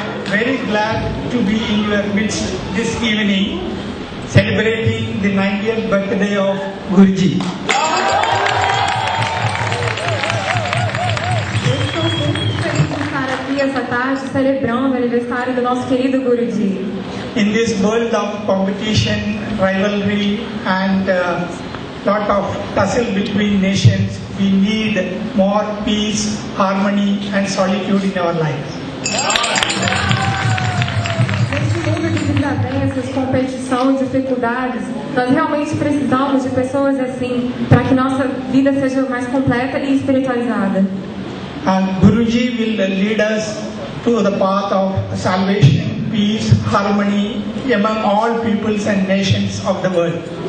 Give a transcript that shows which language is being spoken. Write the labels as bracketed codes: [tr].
[en] Very glad to be in your midst this evening, celebrating the 90th birthday of Guruji. [pt] Estou muito feliz de estar aqui essa tarde celebrando o aniversário do nosso querido Guruji. [en] In this world of competition, rivalry and lot of tussle between nations, we need more peace, harmony and solitude in our lives. [pt] Desavenças, competição e dificuldades, nós realmente precisamos de pessoas assim para que nossa vida seja mais completa e espiritualizada. [en] And Guruji will lead us to the path of salvation, peace, harmony among all peoples and nations of the world.